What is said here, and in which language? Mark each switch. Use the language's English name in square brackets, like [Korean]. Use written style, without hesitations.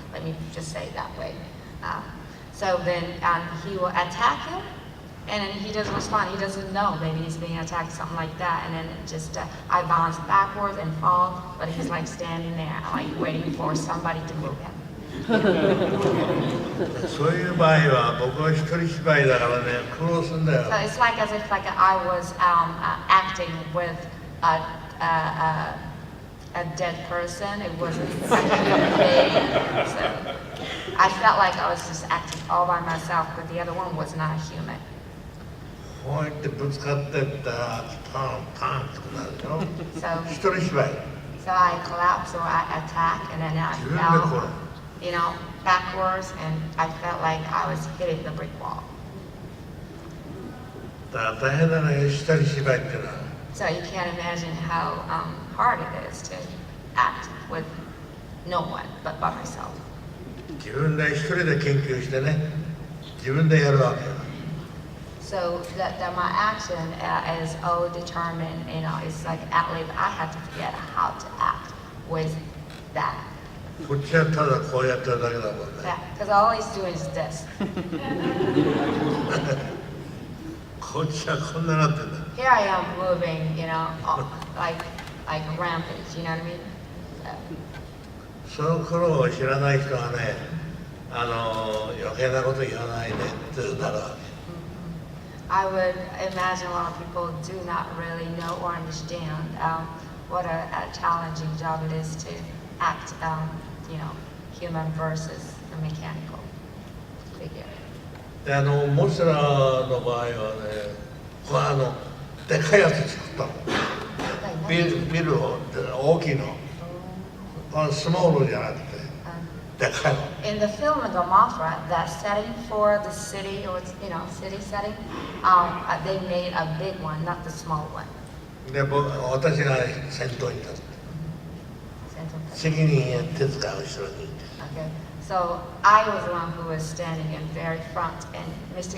[English] Let me just say it that way. So then he will attack him, and then he doesn't respond. He doesn't know maybe he's being attacked, something like that. And then it just I bounce backwards and fall, but he's like standing there, like waiting for somebody to move him. [Japanese] そういう場合は僕は一人芝居だからね、苦労するんだよ。 [English] So it's like as if like I was acting with a dead person. It wasn't a human being. So I felt like I was just acting all by myself, but the other one was not human. [Japanese] こうやってぶつかってったらパンパンってなるでしょ。 [English] So [Japanese] 一人芝居。 [English] so I collapsed or I attacked, and then I [Japanese] 自分でこ [English] fell, you know, backwards, and I felt like I was hitting the brick wall. [Japanese] だから大変なのよ、一人芝居っていうのは。 [English] So you can't imagine how hard it is to act with no one but by myself. [Japanese] 自分で一人で研究してね、自分でやるわけよ。 [English] So that my action is all determined, you know, it's like at least I had to figure out how to act with that. [Japanese] こっちはただこうやってるだけだもんね。 [English] Because all he's doing is this. [Japanese] こっちはこんななってんだ。 [English] Here I am moving, you know, like rampage, you know what I mean? [Japanese] その頃を知らない人はね、余計なこと言わないでってなるわけ。 [English] I would imagine a lot of people do not really know or understand what a challenging job it is to act, you know, human versus a mechanical figure. [Japanese] でモスラの場合はね、これでかいやつ作ったの。ビルを大きいの。スモールじゃなくて、でかいの。 [English] In the film of the Mothra, that setting for the city, or you know, city setting, they made a big one, not the small one. [Japanese] で、私が先頭に立つ。責任手塚が後ろにいて。 [English] Okay, so I was the one who was standing in very front, and Mr.